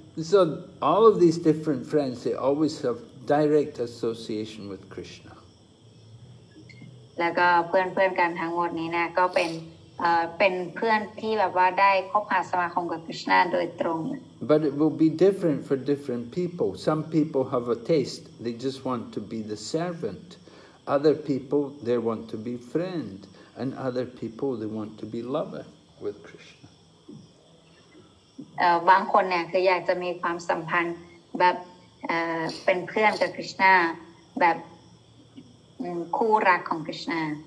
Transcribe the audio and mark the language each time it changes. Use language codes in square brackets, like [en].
[en] So all of these different friends, they always have direct association with Krishna. [th] แล้วก็เพื่อนกันทั้งหมดนี้นะก็เป็นเพื่อนที่แบบว่าได้คบหาสมาคมกับคริชนาโดยตรง [en] But it will be different for different people. Some people have a taste, they just want to be the servant. Other people, they want to be friend. And other people, they want to be lover with Krishna. [th] บางคนเนี่ยคืออยากจะมีความสัมพันธ์แบบเป็นเพื่อนกับคริชนาแบบคู่รักของคริชนา